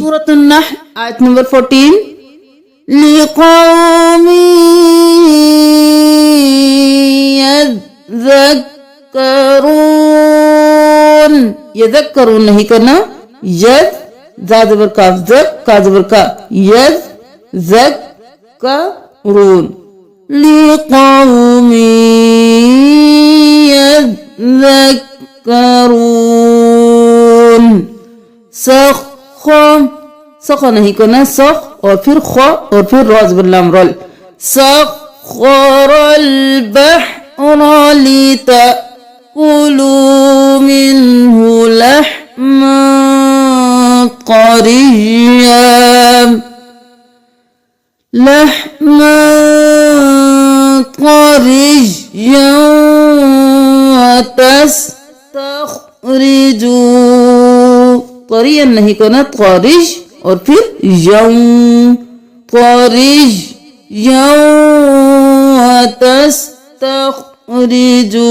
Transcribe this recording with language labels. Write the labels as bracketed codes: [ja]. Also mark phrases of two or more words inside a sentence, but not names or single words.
[ur] سورت نحل آیت نمبر 14, [ar] لقوم يذكرون, [ur] یذکرون نہیں کرنا، یذ جا زبر کاف، ذک کا زبر کا, [ar] يذكرون، لقوم يذكرون. [ur] سخ سخ نہیں کرنا، سخ اور پھر خ اور پھر روز بلام رول, [ar] سخر البحر لتأكلوا منه لحما طريا، لحما طريا وتستخرجوا, [ur] طریان نہیں کرنا، طریج اور پھر یوں، طریج یوں [ar] وتستخرجوا.